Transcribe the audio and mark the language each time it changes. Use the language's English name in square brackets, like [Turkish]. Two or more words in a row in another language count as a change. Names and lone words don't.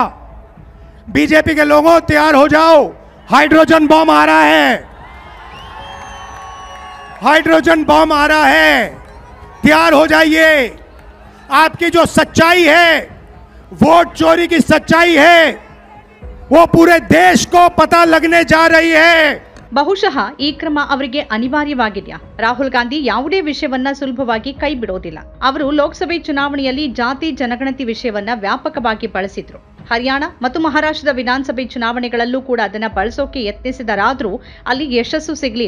[Hindi] बीजेपी के लोगों तैयार हो जाओ, हाइड्रोजन बम आ रहा है, हाइड्रोजन बम आ रहा है, तैयार हो जाइए. आपकी जो सच्चाई है, वोट चोरी की सच्चाई है, वो पूरे देश को पता लगने जा रही है. [Kannada] ಬಹುಶಃ ಈ ಕ್ರಮ ಅವರಿಗೆ ಅನಿವಾರ್ಯವಾಗಿದೆಯಾ? ರಾಹುಲ್ ಗಾಂಧಿ ಯಾವುದೇ ವಿಷಯವನ್ನ ಸುಲಭವಾಗಿ ಕೈ ಬಿಡೋದಿಲ್ಲ. ಅವರು ಲೋಕಸಭೆ ಚುನಾವಣೆಯಲ್ಲಿ ಜಾತಿ ಜನಗಣತಿ ವಿಷಯವನ್ನ ವ್ಯಾಪಕವಾಗಿ ಬಳಸಿದ್ರು. ಹರಿಯಾಣ ಮತ್ತು ಮಹಾರಾಷ್ಟ್ರದ ವಿಧಾನಸಭೆ ಚುನಾವಣೆಗಳಲ್ಲೂ ಕೂಡ ಅದನ್ನ ಬಳಸೋಕೆ ಯತ್ನಿಸಿದರಾದ್ರೂ ಅಲ್ಲಿ ಯಶಸ್ಸು ಸಿಗಲಿಲ್ಲ.